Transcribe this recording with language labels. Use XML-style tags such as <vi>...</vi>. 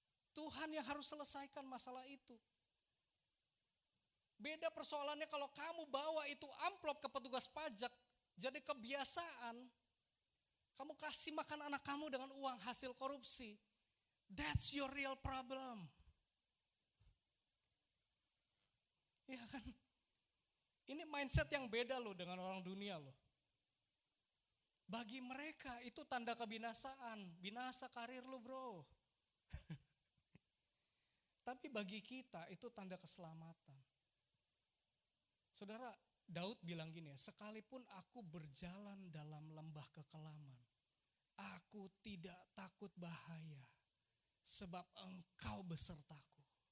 <id>Tuhan yang harus selesaikan masalah itu. Beda persoalannya kalau kamu bawa itu amplop ke petugas pajak, jadi kebiasaan, kamu kasih makan anak kamu dengan uang hasil korupsi.</id> <en>That's your real problem.</en> <id>Iya kan? Ini mindset yang beda loh dengan orang dunia loh. Bagi mereka itu tanda kebinasaan, binasa karir lo bro. Tapi bagi kita itu tanda keselamatan. Saudara, Daud bilang gini ya, sekalipun aku berjalan dalam lembah kekelaman, aku tidak takut bahaya, sebab engkau besertaku.</id>